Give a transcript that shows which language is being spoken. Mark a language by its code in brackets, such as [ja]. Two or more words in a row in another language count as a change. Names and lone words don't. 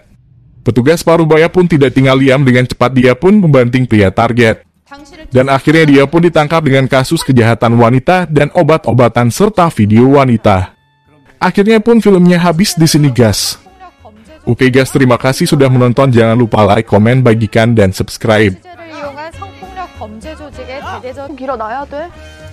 [id] Petugas Parubaya pun tidak tinggal diam, dengan cepat dia pun membanting pria target. Dan akhirnya dia pun ditangkap dengan kasus kejahatan wanita dan obat-obatan serta video wanita. Akhirnya pun filmnya habis di sini guys. Oke guys, terima kasih sudah menonton. Jangan lupa like, komen, bagikan, dan subscribe. [ko] 취재를 이용한 성폭력 범죄 조직의 대대적 길어놔야 돼.